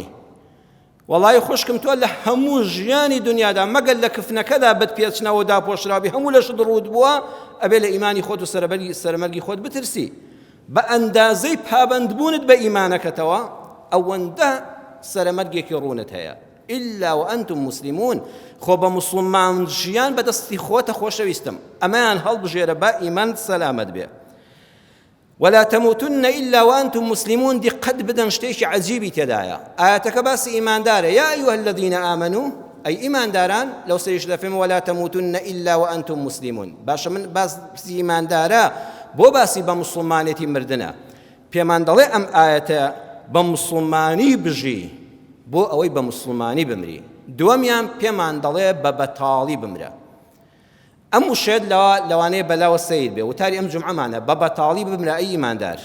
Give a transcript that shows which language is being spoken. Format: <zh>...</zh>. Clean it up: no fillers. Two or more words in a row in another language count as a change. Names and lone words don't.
<ckb>واللهی خوشکم تۆ لە هەموو ژیانی دنیادا مەگەر لە کفنەکەدا بتپێچنەوە داپۆشرابی هەموو لەشت ڕوود بووە ئەبێ لە ئیمانی خۆت و سەرمەرگی خۆت بترسی. بە ئەندازەی پابەندبوونت بە ئیمانەکەتەوە ئەوەندە سەرمەرگێکی ڕوونت هەیە.</ckb> <ar>إلا وأنتم مسلمون.</ar> <ckb>خۆ بە موسڵمان ژیان بەدەستی خۆتە خۆشەویستم، ئەمەیان هەڵبژێرە بە ئیمان سەلامەت بێ.</ckb> <ar>ولا تموتن إلا وأنتم مسلمون.</ar> <ckb>دقت بدن شتێکی عەجیبی تێدایە. ئاەتەکە باسی ئیماندارە.</ckb> <ar>يا أيها الذين آمنوا، أي</ar> <ckb>ئیمانداران لەو سەریش دەفێم</ckb> <ar>ولا تموتن إلا وأنتم مسلمون.</ar> <ckb>باشە من باسی ئیماندارە بۆ باسی بە موسڵمانێتی مردنە. پێمان دەڵێ ئەم ئاەتە بە موسڵمانی بژی بۆ ئەوەی بە موسڵمانی بمری. دووەمیان پێمان دەڵێ بە بەتاڵی بمرە. ئەم وشێت لەوانەیە بەلاوە سەیر بێ وتاری ئەم جومعەمانە بە بەتاڵی بمرە ئەی ئیماندار.</ckb>